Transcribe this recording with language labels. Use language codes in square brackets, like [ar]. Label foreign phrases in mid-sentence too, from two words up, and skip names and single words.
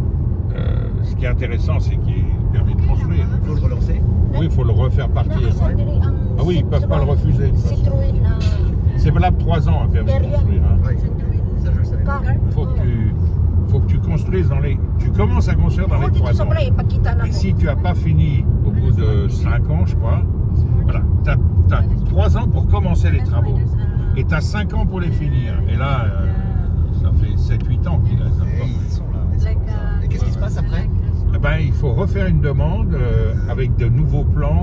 [fr] Ce qui est intéressant, c'est qu'il permet de construire. Il faut le relancer. Oui, il faut le refaire partir. Ah oui, ils peuvent pas le refuser. Citroën, C'est valable 3 ans à permis de construire. Hein. Oui. Ça, je le savais. car. Faut que tu construises dans les... Tu commences à construire dans les 3 ans. [tl] Sobra, ipakita na [fr] Et [tl] ko. [fr] si tu n'as pas fini au bout de 5 ans, je crois, voilà, tu as 3 ans pour commencer les travaux. Et tu as 5 ans pour les finir. Et là, ça fait 7-8 ans qu'il reste Et encore. ils sont là. Et qu'est-ce qui se passe après? Eh ben, il faut refaire une demande avec de nouveaux plans.